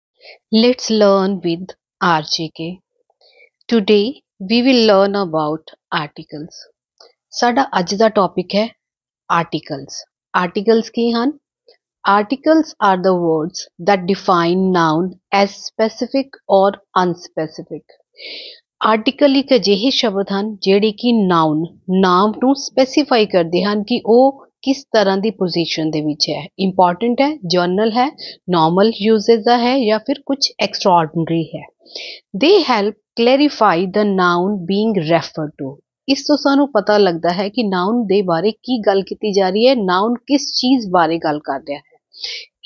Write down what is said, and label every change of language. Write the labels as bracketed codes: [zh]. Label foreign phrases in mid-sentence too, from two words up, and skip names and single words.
[en] Let's learn with RJK. Today we will learn about articles. [pa] ਸਾਡਾ ਅੱਜ ਦਾ ਟੌਪਿਕ ਹੈ articles. Articles ਕੀ ਹਨ? [en] Articles are the words that define noun as specific or unspecific. [pa] Article ਇੱਕ ਅਜਿਹੇ ਸ਼ਬਦ ਹਨ ਜਿਹੜੇ ਕਿ ਨਾਮ ਨੂੰ ਸਪੈਸੀਫਾਈ ਕਰਦੇ ਹਨ ਕਿ ਉਹ [hi] किस तरह की पोजीशन दे विच है, इंपॉर्टेंट है, जर्नल है, नॉर्मल यूजेज का है या फिर कुछ एक्सट्राऑर्डिनरी है। [en] they help clarify the noun being refer to. [pa] ਇਸ ਤੋ ਸਾਨੂੰ ਪਤਾ ਲੱਗਦਾ ਹੈ ਕਿ ਨਾਊਨ ਦੇ ਬਾਰੇ ਕੀ ਗੱਲ ਕੀ ਜਾ ਰਹੀ ਹੈ, ਨਾਊਨ ਕਿਸ ਚੀਜ਼ ਬਾਰੇ ਗੱਲ ਕਰ ਰਿਹਾ ਹੈ।